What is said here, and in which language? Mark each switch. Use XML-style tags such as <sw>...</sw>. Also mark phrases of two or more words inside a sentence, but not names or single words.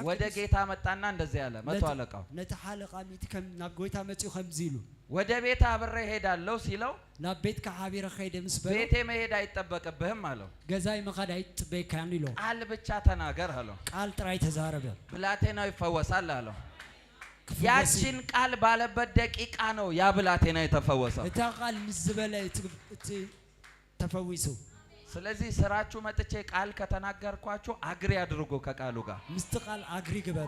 <am>ወደ ጌታ መጣና እንደዚህ ያለ መቶ አለቃው</am> <ti>ነተሐለቃ ሚት ከም ናብ ጎይታ መጽኡ ከምዚሉ</ti> <am>ወደ ቤት አብሬ ሄዳለሁ ሲለው</am> <ti>ናብ ቤት ከሐቢረ ኸይደ ምስበለ</ti> <am>ቤቴ መሄድ አይጠበቅብህም አለው።</am> <ti>ገዛይ መኻድ አይጥበይካን ይሎ</ti> <am>ቃል ብቻ ተናገር አለው።</am> <ti>ቃል ጥራይ ተዛረበ</ti> <am>ብላቴናው ይፈወሳል አለው። ያችን ቃል ባለበት ደቂቃ ነው ያ ብላቴና የተፈወሰው።</am> <ti>እታ ቃል ምዝበለ ተፈዊሱ።</ti> <am>ስለዚህ ስራችሁ መጥቼ ቃል ከተናገርኳችሁ አግሪ አድርጎ ከቃሉ ጋር</am> <ti>ምስት ቃል አግሪ ግበሩ።</ti>